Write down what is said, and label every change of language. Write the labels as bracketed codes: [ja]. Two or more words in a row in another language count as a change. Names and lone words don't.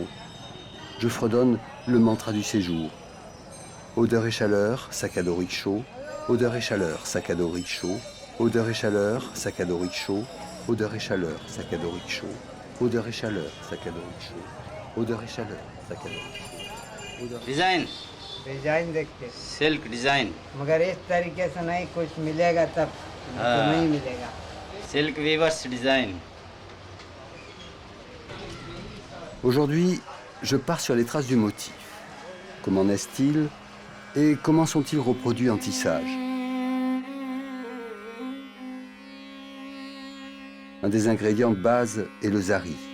[fr] Je fredonne le mantra du séjour. Odeur et chaleur, sac à dos rickshaw. Odeur et chaleur, sac à dos rickshaw. Odeur et chaleur, sac à dos rickshaw. Odeur et chaleur, sac à dos rickshaw. Odeur et chaleur, sac à dos rickshaw. Odeur et chaleur, sac à dos rickshaw. [hi] डिजाइन डिजाइन देखते [en] silk design [hi] मगर इस तरीके से नहीं कुछ मिलेगा तब तो नहीं मिलेगा [en] silk weavers design [fr] Aujourd'hui, je pars sur les traces du motif. Comment naissent-ils et comment sont-ils reproduits en tissage? Un des ingrédients de base est le zari.